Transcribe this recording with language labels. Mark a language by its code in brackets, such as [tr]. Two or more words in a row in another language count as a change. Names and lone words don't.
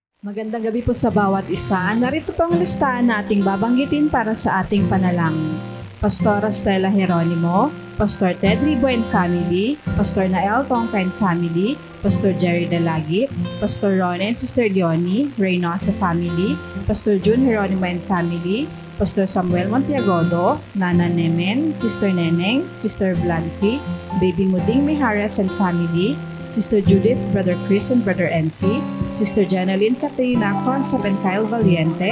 [tl] Magandang gabi po sa bawat isa. Narito po ang listahan na ating babanggitin para sa ating panalangin. Pastora Stella Jeronimo, Pastor Ted Ribo and Family, Pastor Nael Tongka and Family, Pastor Jerry Dalagit, Pastor Ron and Sister Leonie, Reynosa Family, Pastor June Jeronimo and Family, Pastor Samuel Montiagodo, Nana Nemen, Sister Neneng, Sister Blancy, Baby Muding Mijares and Family, Sister Judith, Brother Chris and Brother NC, Sister Janeline Catrina Consap and Kyle Valiente,